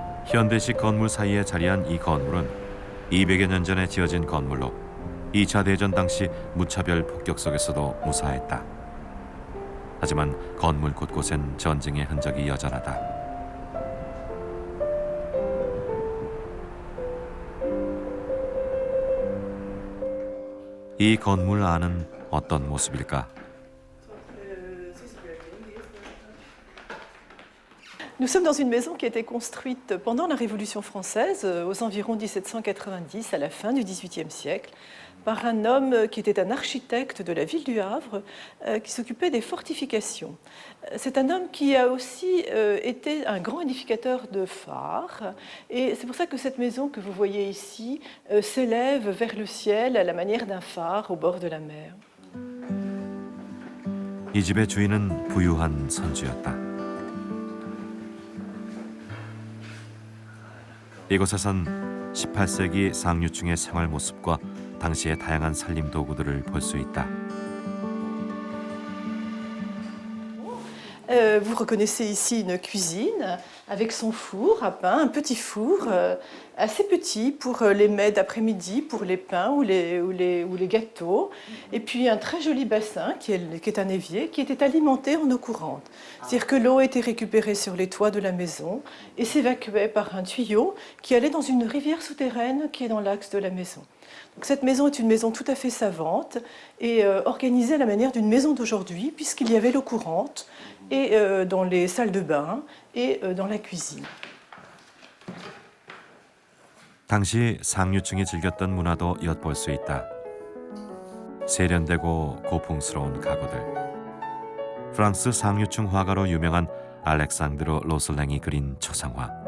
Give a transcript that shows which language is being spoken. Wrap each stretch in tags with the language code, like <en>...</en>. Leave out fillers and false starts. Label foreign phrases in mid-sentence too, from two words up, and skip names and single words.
<ko>현대식 건물 사이에 자리한 이 건물은 200여 년 전에 지어진 건물로 2차 대전 당시 무차별 폭격 속에서도 무사했다. 하지만 건물 곳곳엔 전쟁의 흔적이 여전하다. 이 건물 안은 어떤 모습일까?</ko> <fr>Nous sommes dans une maison qui a été construite pendant la Révolution française, aux environs 1790, à la fin du XVIIIe siècle, par un homme qui était un architecte de la ville du Havre, qui s'occupait des fortifications. C'est un homme qui a aussi été un grand édificateur de phares, et c'est pour ça que cette maison que vous voyez ici s'élève vers le ciel à la manière d'un phare au bord de la mer.</fr> <ko>이 집의 주인은 부유한 선주였다. 이곳에선 18세기 상류층의 생활 모습과 당시의 다양한 살림 도구들을 볼 수 있다.</ko> <fr>Vous reconnaissez ici une cuisine avec son four à pain, un petit four assez petit pour les mets d'après-midi, pour les pains ou les gâteaux. Et puis un très joli bassin qui est un évier qui était alimenté en eau courante. C'est-à-dire que l'eau était récupérée sur les toits de la maison et s'évacuait par un tuyau qui allait dans une rivière souterraine qui est dans l'axe de la maison. Donc cette maison est une maison tout à fait savante et organisée à la manière d'une maison d'aujourd'hui puisqu'il y avait l'eau courante et dans les salles de bain et dans la cuisine.</fr> <ko>당시 상류층이 즐겼던 문화도 엿볼 수 있다. 세련되고 고풍스러운 가구들. 프랑스 상류층 화가로 유명한 알렉산드로 로슬랭이 그린 초상화.</ko>